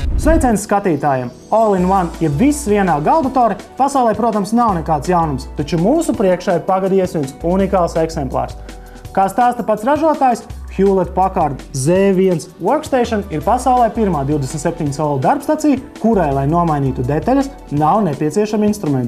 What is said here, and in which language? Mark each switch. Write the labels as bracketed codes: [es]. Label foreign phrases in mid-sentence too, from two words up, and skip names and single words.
[lv] Sveiciens skatītājiem! All-in-one, ja viss vienā galdatori, pasaulē, protams, nav nekāds jaunums, taču mūsu priekšā ir pagadies viens unikāls eksemplārs. Kā stāsta pats ražotājs, Hewlett-Packard Z1 Workstation ir pasaulē pirmā 27 solu darbstacija, kurai, lai nomainītu detaļas, nav nepieciešami instrumenti.